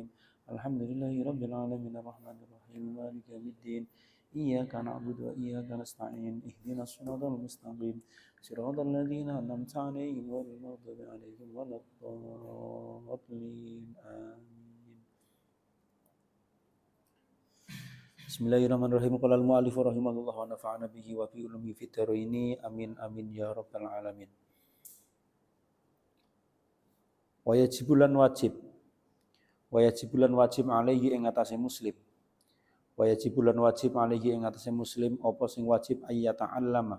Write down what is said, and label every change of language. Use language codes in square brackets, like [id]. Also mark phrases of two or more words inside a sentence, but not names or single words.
[ar] الحمد لله رب العالمين الرحمن الرحيم مالك يوم الدين إياك نعبد وإياك نستعين اهدنا الصراط المستقيم صراط الذين أنعمت عليهم غير المغضوب عليهم ولا الضالين آمين. بسم الله الرحمن الرحيم. قال المؤلف رحمه الله ونفعنا به وبعلومه في الدارين آمين آمين يا رب العالمين. ويجب على واجب عليه [jv] ing atase muslim. [ar] ويجب على واجب عليه [jv] ing atase muslim apa sing wajib ayyata'allama.